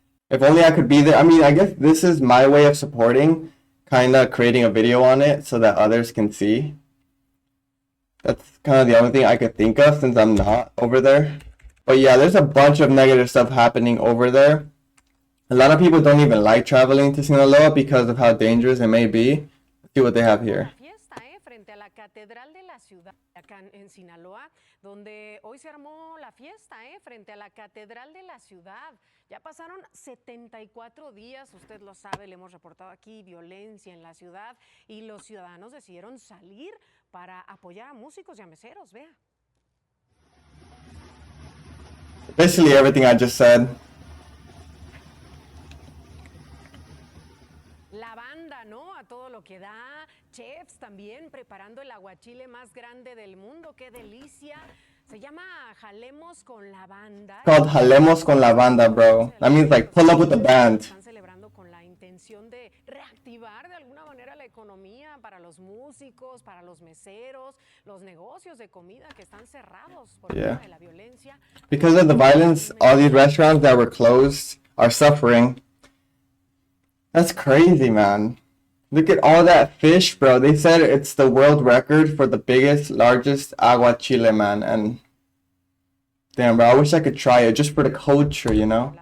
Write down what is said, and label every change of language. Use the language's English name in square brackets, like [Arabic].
[English] If only I could be there. I mean, I guess this is my way of supporting, kind of creating a video on it so that others can see. That's kind of the only thing I could think of since I'm not over there. But yeah, there's a bunch of negative stuff happening over there. A lot of people don't even like traveling to Sinaloa because of how dangerous it may be. Let's see what they have here. [Spanish] Frente a la Catedral de la Ciudad, acá en Sinaloa, donde hoy se armó la fiesta, frente a la Catedral de la Ciudad. Ya pasaron 74 días, usted lo sabe, le hemos reportado aquí violencia en la ciudad y los ciudadanos decidieron salir para apoyar a músicos y a meseros, vea. [English] Basically everything I just said. [Spanish] La banda, ¿no? A todo lo que da. Chefs también preparando el aguachile más grande del mundo. ¡Qué delicia! Se llama Jalemos con la Banda. [English] It's called Jalemos con la Banda, bro. That means like pull up with the band. [Spanish] Están celebrando con la intención de reactivar de alguna manera la economía para los músicos, para los meseros, los negocios de comida que están cerrados por culpa de la violencia. [English] Because of the violence, all these restaurants that were closed are suffering. That's crazy, man. Look at all that fish, bro. They said it's the world record for the largest aguachile, man. And damn, bro, I wish I could try it just for the culture, you know?